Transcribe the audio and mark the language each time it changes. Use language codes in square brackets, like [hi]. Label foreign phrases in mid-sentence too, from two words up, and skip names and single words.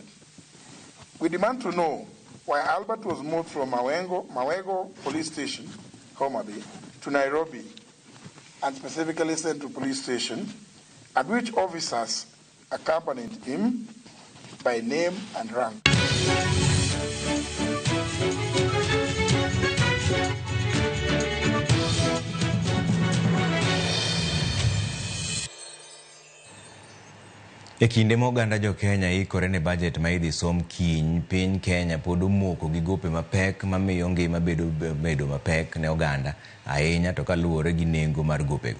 [en] We demand to know why Albert was moved from Mawego Police Station, Homa Bay, to Nairobi, and specifically sent to police station, and which officers accompanied him by name and rank. [luo] E kinde moganda jo Kenya ikore ne budget ma idhi som kiny, piny Kenya pod omoko gi gope mapek mamiyo ngima bedo mapek ne oganda ahinya to kaluwore gi nengo mar gopego.